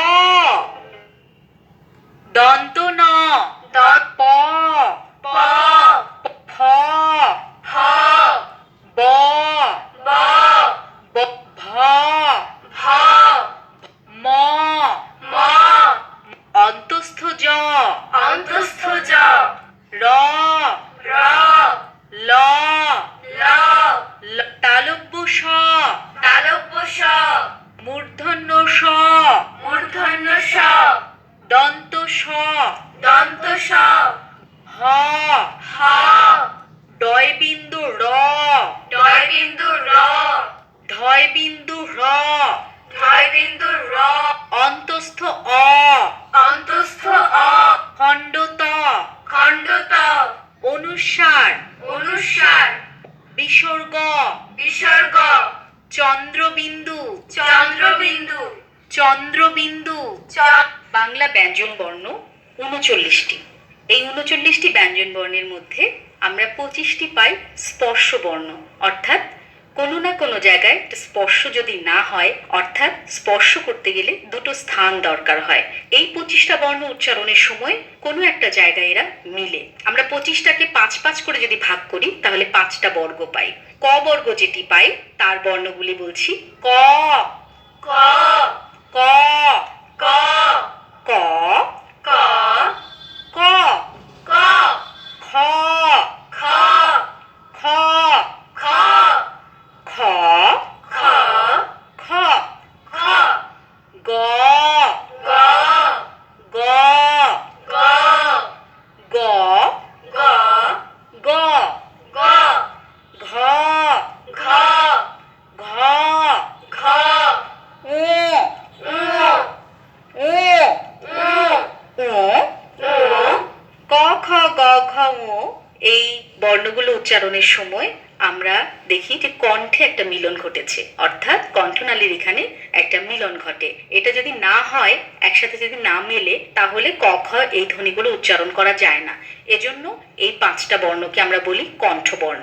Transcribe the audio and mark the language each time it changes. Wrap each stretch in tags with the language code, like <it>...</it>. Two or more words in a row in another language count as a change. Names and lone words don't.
<bn>দন্ত ন দ প প ফ ফ ব ব ব ভ ভ ম ম অন্তস্থ জ অন্তস্থ জ র র ল ল তালব্য স তালব্য স মূর্ধন্য স মূর্ধন্য স দন্ত স দন্ত স হ হ ডয় বিন্দু র ডয় বিন্দু র ঢয় বিন্দু র ঢয় বিন্দু র অন্তস্থ অ অন্তস্থ অ খণ্ডত খণ্ডত অনুস্বার অনুস্বার বিসর্গ বিসর্গ চন্দ্রবিন্দু চন্দ্রবিন্দু চন্দ্রবিন্দু বাংলা ব্যঞ্জন বর্ণ 39টি। এই 39টি ব্যঞ্জন বর্ণের মধ্যে আমরা 25টি পাই স্পর্শ বর্ণ, অর্থাৎ কোনো না কোনো জায়গায় স্পর্শ যদি না হয়, অর্থাৎ স্পর্শ করতে গেলে দুটো স্থান দরকার হয়। এই 25টা বর্ণ উচ্চারণের সময় কোনো একটা জায়গায় এরা মিলে। আমরা 25টাকে 5 করে যদি ভাগ করি তাহলে 5টা বর্গ পাই। ক বর্গ যেটি পাই তার বর্ণগুলি বলছি। ক ক ক ক ক ক ক ক খ খ খ খ খ খ খ খ গ গ গ গ গ গ গ গ ঘ ঘ ঘ ঘ উ উ উ উ উ ক খ গ ঘ ঙ। এই বর্ণগুলো উচ্চারণের সময় আমরা দেখি যে কণ্ঠে একটা মিলন ঘটেছে, অর্থাৎ কণ্ঠনালীর এখানে একটা মিলন ঘটে। এটা যদি না হয়, একসাথে যদি না মেলে, তাহলে ক খ এই ধ্বনিগুলো উচ্চারণ করা যায় না। এজন্য এই 5টা বর্ণকে আমরা বলি কণ্ঠবর্ণ।</bn>